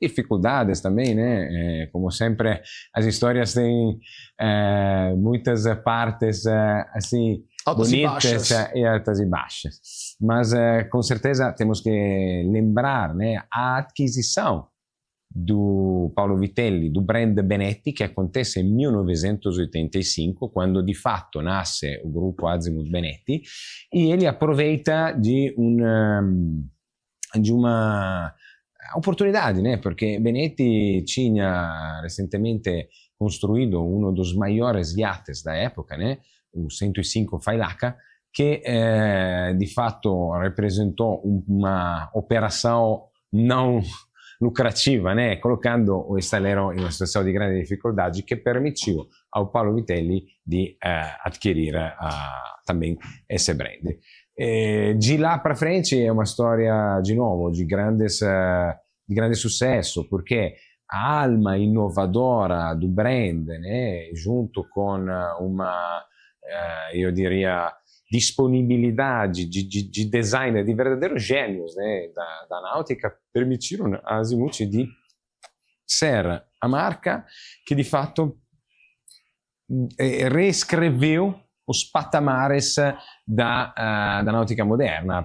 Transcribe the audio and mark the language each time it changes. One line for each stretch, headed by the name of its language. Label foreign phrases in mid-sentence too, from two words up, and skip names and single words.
Portuguese: dificuldades também, né? Como sempre, as histórias têm muitas partes assim Altas e bonitas baixas. e altas e baixas. Mas com certeza temos que lembrar, né, a aquisição do Paolo Vitelli, do brand Benetti, che acontece
Italian: nel 1985, quando di fatto nasce il gruppo Azimut Benetti,
Portuguese: e ele aproveita de uma oportunidade, né? Porque Benetti tinha recentemente construído um dos maiores iates da época, né? O 105 Failaka,
Italian: che di fatto
Portuguese: rappresentou uma operação não lucrativa, né? Colocando o estaleiro
Italian: in una situazione di grande difficoltà che
Portuguese: permitiu ao Paolo Vitelli di adquirir também esse brand. De lá para frente é uma história, de novo, de grande sucesso, porque a alma inovadora do brand, né, junto com uma, eu diria, disponibilidade de designer, de verdadeiros gênios, né, da náutica, permitiram a Azimut de ser a marca que, de fato, reescreveu os patamares da náutica moderna.